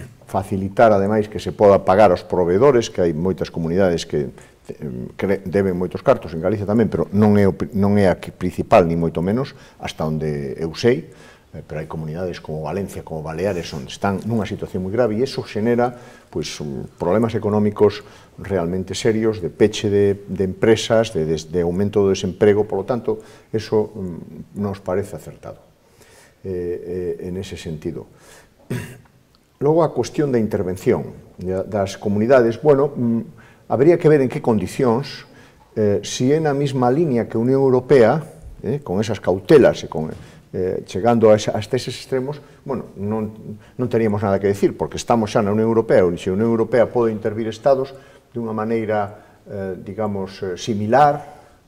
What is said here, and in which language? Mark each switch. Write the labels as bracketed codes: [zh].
[gl] Facilitar, ademais, que se poda pagar aos proveedores, que hai moitas comunidades que deben moitos cartos, en Galicia tamén, pero non é a principal, ni moito menos, hasta onde eu sei, pero hai comunidades como Valencia, como Baleares, onde están nunha situación moi grave, e iso xenera problemas económicos realmente serios, de peche de empresas, de aumento do desemprego. [es] Por lo tanto, eso nos parece acertado en ese sentido. [gl] Logo, a cuestión da intervención das comunidades, bueno, habría que ver en que condicións, si é na mesma línea que a Unión Europea, con esas cautelas e chegando hasta eses extremos, bueno, non teríamos nada que decir, porque estamos xa na Unión Europea, e se a Unión Europea pode intervir Estados de unha maneira, digamos, similar,